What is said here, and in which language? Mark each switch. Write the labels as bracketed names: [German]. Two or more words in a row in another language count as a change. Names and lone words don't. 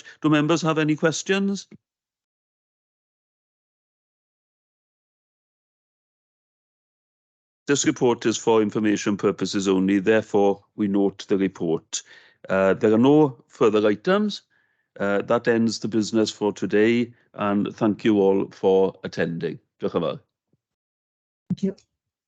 [English] Do members have any questions? This report is for information purposes only, therefore we note the report. There are no further items. That ends the business for today, and thank you all for attending. [Welsh] Diolch yn fawr. [English] Thank you.